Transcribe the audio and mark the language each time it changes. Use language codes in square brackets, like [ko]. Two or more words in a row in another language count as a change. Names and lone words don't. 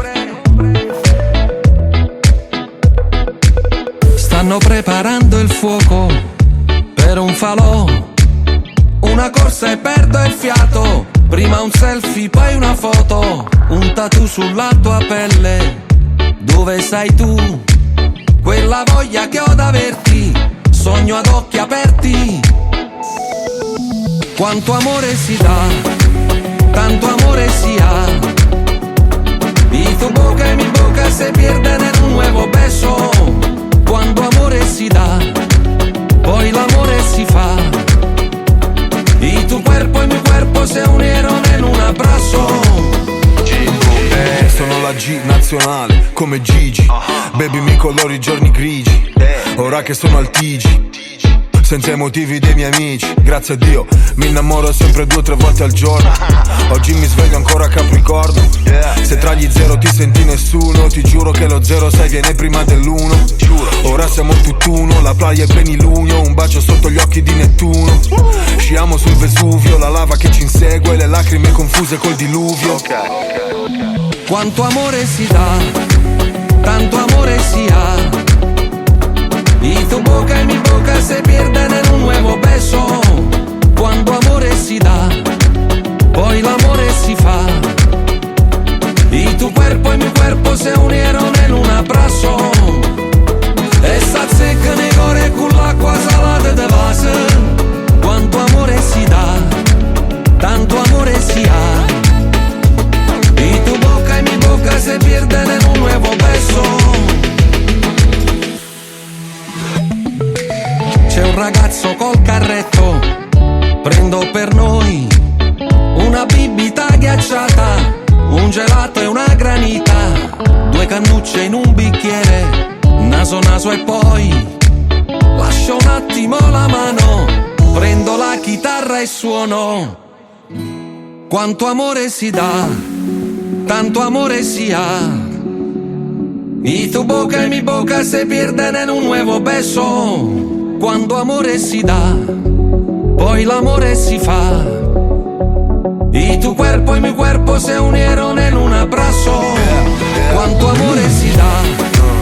[it] Stanno preparando il fuoco per un falò, una corsa e perdo il fiato, prima un selfie poi una foto, un tattoo sulla tua pelle, dove sei tu? Quella voglia che ho d'averti, sogno ad occhi aperti. Quanto amore si dà, tanto amore si ha, [es] y tu boca y mi boca se pierden en un nuevo beso. [it] Quando amore si dà, poi l'amore si fa, [es] y tu cuerpo y mi cuerpo se unieron en un abrazo. [it] Sono la G nazionale, come Gigi. Baby mi colori i giorni grigi. Ora che sono al TG, senza i motivi dei miei amici. Grazie a Dio, mi innamoro sempre 2 o 3 volte al giorno. Oggi mi sveglio ancora a Capricorno. Se tra gli 0 ti senti nessuno, ti giuro che lo 06 viene prima dell'1. Ora siamo tutt'uno, la playa è plenilunio, un bacio sotto gli occhi di Nettuno. Sciamo sul Vesuvio, la lava che ci insegue, le lacrime confuse col diluvio. Quanto amore si dà, tanto amore si ha, [es] y tu boca y mi boca se pierden en un nuevo beso. [it] Quando amore si dà, poi l'amore si fa, [es] y tu cuerpo y mi cuerpo se unieron en un abrazo. [it] E sta secca nei core con l'acqua salata de base. Quanto amore si dà, tanto amore si ha, [es] y tu boca y mi boca se pierden en un nuevo beso. [it] C'è un ragazzo col carretto, prendo per noi una bibita ghiacciata, un gelato e una granita, 2 cannucce in un bicchiere, naso naso e poi lascio un attimo la mano, prendo la chitarra e suono. Quanto amore si dà, tanto amore si ha, [es] y tu boca y mi boca se pierden en un nuevo beso. [it] Quando amore si dà, poi l'amore si fa, [es] y tu cuerpo y mi cuerpo se unieron en un abrazo. [it] Quanto amore si dà,